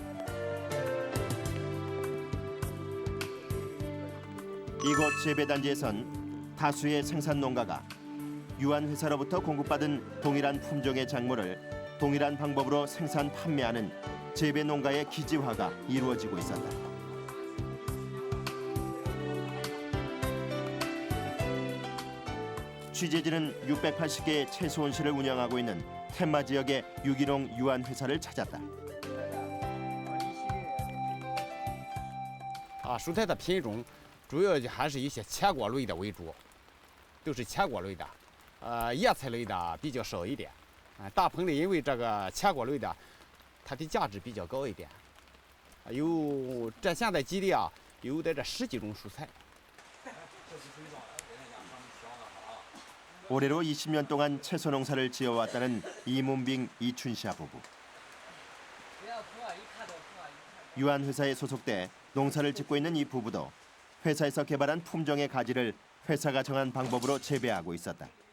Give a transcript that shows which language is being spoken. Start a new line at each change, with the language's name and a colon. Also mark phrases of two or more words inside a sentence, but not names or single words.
Korean: 이곳 재배 단지에선 다수의 생산 농가가 유한 회사로부터 공급받은 동일한 품종의 작물을 동일한 방법으로 생산 판매하는 재배 농가의 기지화가 이루어지고 있었다. 취재진은 680개의 채소 온실을 운영하고 있는 텐마 지역의 유기농 유한 회사를 찾았다.
Chinese: 蔬菜的品种主要还是一些茄果类的为主，都是茄果类的，叶菜类的比较少一点。大棚里因为这个茄果类的，它的价值比较高一点。现在基地啊，有的这10几种蔬菜。
Korean: 올해로 20년 동안 채소 농사를 지어왔다는 이문빙 이춘샤 부부. 유한 회사에 소속돼 농사를 짓고 있는 이 부부도 회사에서 개발한 품종의 가지를 회사가 정한 방법으로 재배하고 있었다.